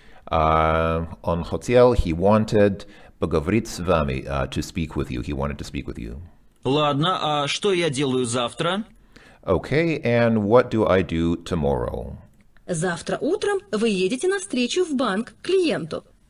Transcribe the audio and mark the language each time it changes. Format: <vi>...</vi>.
<ru>Он хотел,</ru> <en>he wanted,</en> <ru>поговорить с вами,</ru> <en>to speak with you. He wanted to speak with you.</en> <ru>Ладно, а что я делаю завтра?</ru> <en>Okay, and what do I do tomorrow?</en> <ru>Завтра утром вы едете навстречу в банк к клиенту.</ru>